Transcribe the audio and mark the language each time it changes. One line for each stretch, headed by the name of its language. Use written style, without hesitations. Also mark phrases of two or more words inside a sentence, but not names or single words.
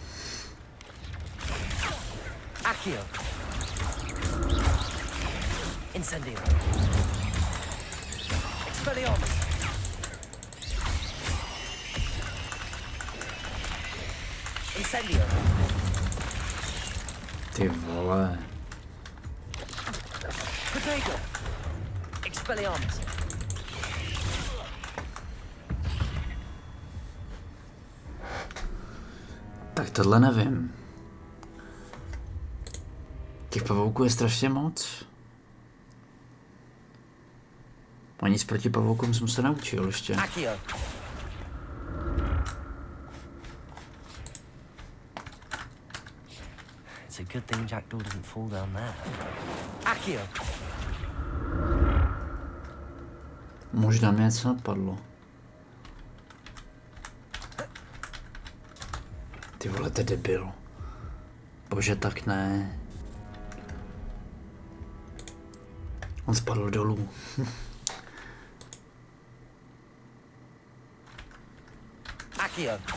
Czech: Accio. Incendio. Expelliarmus. Incendio. Ty vole. Protego. Expelliarmus. Tak tohle nevím. Těch pavouků je strašně moc. A nic proti pavoukům jsem se naučil ještě. Accio.
English: It's a good thing Jackdaw didn't fall down there.
Czech: Accio. Možná mě něco napadlo. Ty vole, to je debil. Bože, tak ne. On spadl dolů. Accio.